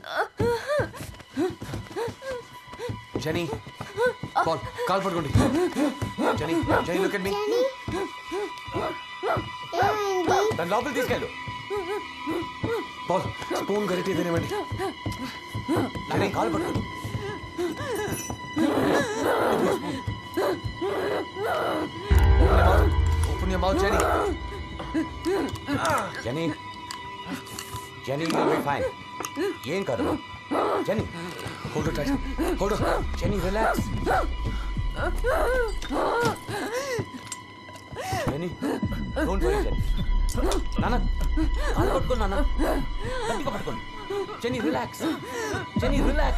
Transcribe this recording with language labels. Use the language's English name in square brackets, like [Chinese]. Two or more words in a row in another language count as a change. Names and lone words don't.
[Telugu] జెనీ, కాల్ పట్టుకోండి. జెనీ, జెనీ, [English] look at me. [Telugu] దాని లోపలికి తీసుకెళ్ళు. పాల్, స్పూన్ గరిటి తినేవండి. జెనీ, కాల్ పట్టుకోండి. [English] Open your mouth, Jenny. Jenny. Jenny, you'll be fine. [Telugu] ఏం కాదు. [English] Jenny, hold her tight. Hold her. Jenny, relax. Jenny, don't worry, Jenny. [Telugu] నాన్న, కాలు పట్టుకోండి నాన్న. గట్టిగా పట్టుకోండి. [English] Jenny, relax. Jenny, relax.